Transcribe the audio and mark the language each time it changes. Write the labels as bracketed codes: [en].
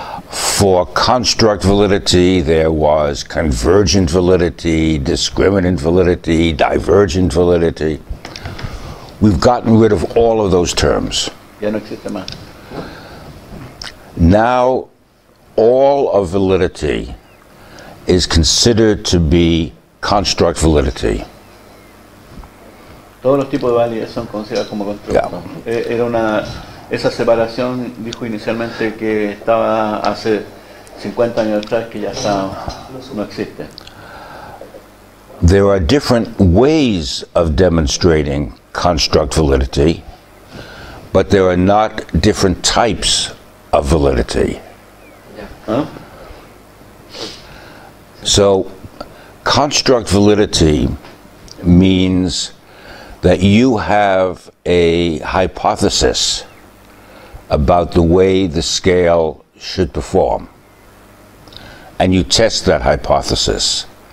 [en] For construct validity, there was convergent validity, discriminant validity, divergent validity. We've gotten rid of all of those terms. [es] ya no existe más. [en] Now, all of validity is considered to be construct validity. [es] Todos los tipos de validez son considerados como constructos. Era esa separación, dijo inicialmente, que estaba hace 50 años atrás que ya no existe. [en] There are different ways of demonstrating construct validity, but there are not different types of validity. Huh? So, construct validity means that you have a hypothesis about the way the scale should perform, and you test that hypothesis.